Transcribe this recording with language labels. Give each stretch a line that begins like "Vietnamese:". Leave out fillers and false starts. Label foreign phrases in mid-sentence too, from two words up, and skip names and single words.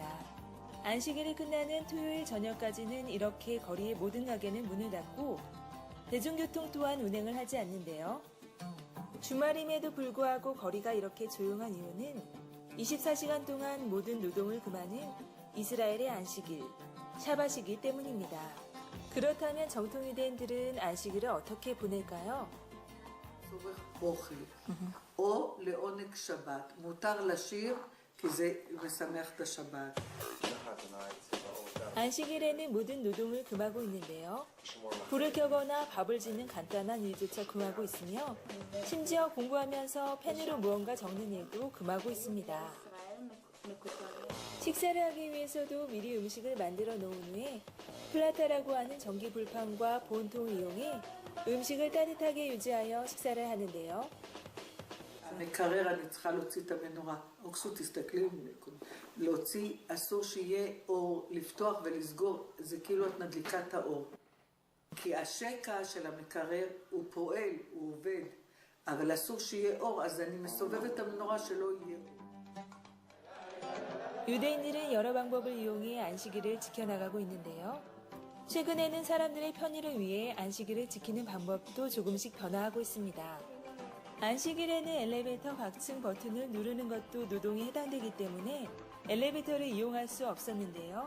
Korean: 안식일이 끝나는 토요일 저녁까지는 이렇게 거리의 모든 가게는 문을 닫고 대중교통 또한 운행을 하지 않는데요. 주말임에도 불구하고 거리가 이렇게 조용한 이유는 24시간 동안 모든 노동을 금하는 이스라엘의 안식일, 샤밧이기 때문입니다. 그렇다면 정통 유대인들은 안식일을 어떻게 보낼까요?
Hebrew: אוכל או לעונג שבת. מותר לשיר כי זה משמח את השבת.
Korean: 안식일에는 모든 노동을 금하고 있는데요. 불을 켜거나 밥을 짓는 간단한 일조차 금하고 있으며, 심지어 공부하면서 펜으로 무언가 적는 일도 금하고 있습니다. 식사를 하기 위해서도 미리 음식을 만들어 놓은 후에 플라타라고 하는 전기 불판과 보온통을 이용해 음식을 따뜻하게 유지하여 식사를 하는데요.
Hebrew: המקרר אני צריכה להוציא את המנורה. אוקסו, תסתכלי, להוציא, אסור שיהיה אור, לפתוח ולסגור, זה כאילו את מדליקה את האור. כי השקע של המקרר הוא פועל, הוא עובד, אבל אסור שיהיה אור, אז אני מסובבת את המנורה שלא יהיה.
Korean: 유대인들은 여러 방법을 이용해 안식일을 지켜나가고 있는데요. 최근에는 사람들의 편의를 위해 안식일을 지키는 방법도 조금씩 변화하고 있습니다. 안식일에는 엘리베이터 각층 버튼을 누르는 것도 노동에 해당되기 때문에 엘리베이터를 이용할 수 없었는데요.